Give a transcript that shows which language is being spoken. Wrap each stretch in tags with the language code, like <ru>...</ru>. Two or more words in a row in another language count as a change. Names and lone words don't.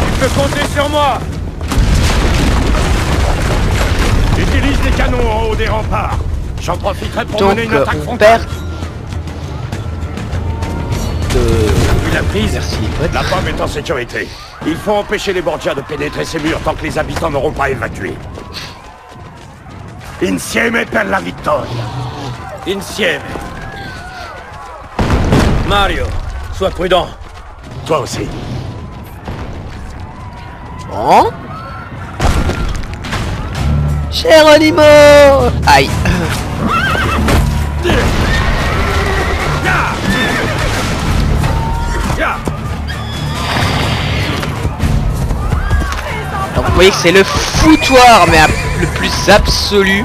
<fr>Tu peux compter sur moi. Utilise les canons en haut des remparts. J'en profiterai pour mener une attaque frontale. La prise. Merci. La pomme est en sécurité. Il faut empêcher les Borgia de pénétrer ces murs tant que les habitants n'auront pas évacué.</fr> <it>Insieme per la vittoria. Insieme. Mario,</it> <fr>sois prudent. Toi aussi. Bon. Geronimo. Aïe. Donc vous voyez que c'est le foutoir, mais le plus absolu.</fr>